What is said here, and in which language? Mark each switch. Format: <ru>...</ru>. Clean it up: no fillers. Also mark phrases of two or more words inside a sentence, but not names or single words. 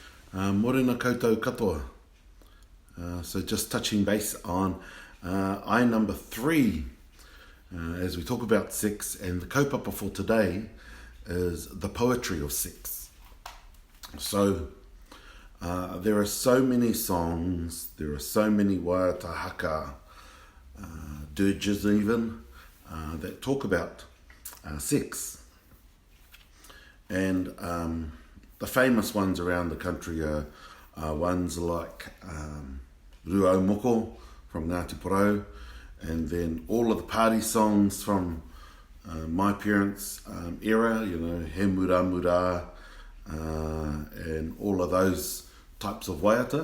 <mi>Morena koutou katoa.</mi> <en>So just touching base on I number 3 as we talk about sex, and the kaupapa for today is the poetry of sex. So there are so many songs, there are so many</en> <mi>waiata haka,</mi> <en>dirges even, that talk about sex. And the famous ones around the country are ones like Ruau Moko from Ngāti Porou, and then all of the party songs from my parents' era, He Mura Mura, and all of those types of waiata.</en>